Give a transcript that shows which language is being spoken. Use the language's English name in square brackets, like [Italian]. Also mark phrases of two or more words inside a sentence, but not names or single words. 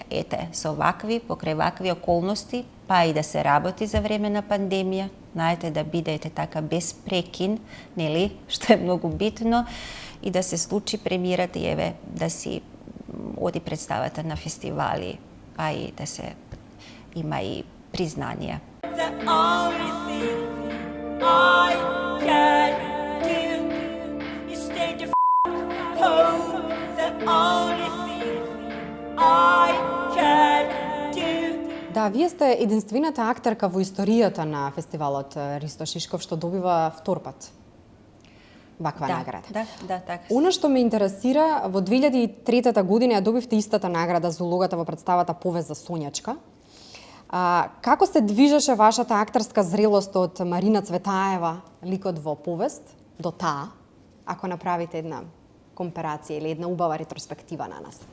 [Macedonian] Ете, со покрај вакви околности, па и да се работи за време на пандемија, знаете, да бидете така без прекин, нели, што е многу битно, и да се случи премиерата и еве да си оди представата на фестивали, а и да се има и признание. [English] The only thing I can do is stay the home. The only thing I can do. [Macedonian] Да, вие сте единствената актерка во историјата на фестивалот Ристо Шишков што добива втор пат ваква награда. Да, така. Оно што ме интересира, во 2003 година ја добивте истата награда за улогата во представата Повест за Сонјачка. Како се движеше вашата актерска зрелост од Марина Цветаева, ликот во Повест, до таа, ако направите една комперација или една убава ретроспектива на нас?